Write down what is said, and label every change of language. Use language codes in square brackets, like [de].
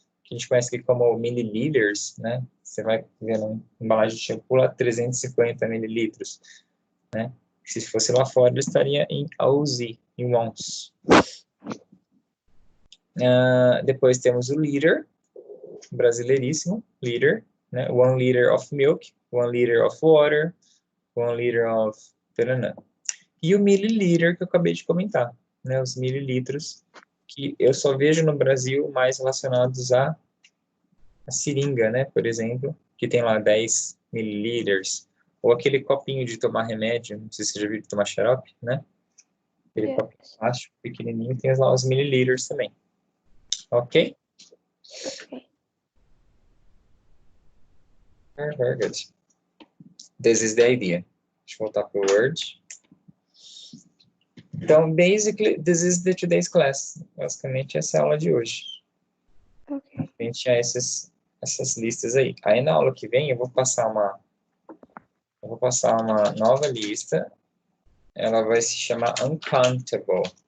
[pt] Que a gente conhece aqui como milliliters, né? Você vai ver uma embalagem de shampoo lá, 350 mililitros, né? Se fosse lá fora, ele estaria em ounce, em ounce. Depois temos o liter, brasileiríssimo, liter, né? [en] 1 liter of milk, 1 liter of water, 1 liter of... [pt] E o mililiter que eu acabei de comentar, né? Os mililitros, que eu só vejo no Brasil mais relacionados a seringa, né? Por exemplo, que tem lá 10 mililiters, ou aquele copinho de tomar remédio, não sei se você já viu de tomar xarope, né? Aquele copinho plástico pequenininho, tem lá os mililiters também. Ok? Ok. [en] Very good. This is the idea. [pt] Deixa eu voltar para o Word. Então, [en] basically, this is the today's class. [pt] Basicamente, essa é a aula de hoje. Ok. A gente tinha essas listas aí. Aí, na aula que vem, eu vou passar uma nova lista. Ela vai se chamar Uncountable.